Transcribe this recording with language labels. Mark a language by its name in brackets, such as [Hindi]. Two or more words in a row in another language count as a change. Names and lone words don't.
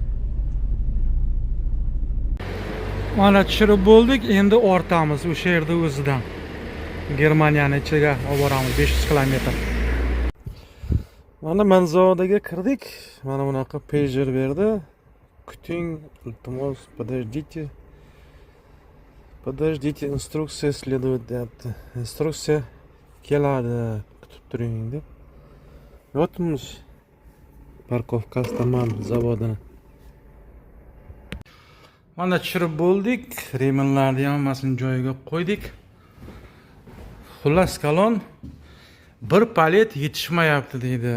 [Uzbek] Mana tushirib bo'ldik, endi ortamiz o'sha yerda o'zidan. Germaniyani ichiga olib boramiz 500 km. Mana manzaraga kirdik. Mana bunaqa pager berdi. Kuting, iltimos, [Russian] подождите. Подождите, instruksiya следует deyapti. [Uzbek] Instruksiya keladi, kutib turing deb. Yotmish parkovkasida man zavodini. Mana tushirib bo'ldik, remenlarni hammasini joyiga qo'ydik. Xullas kalon bir palet yetishmayapti deydi.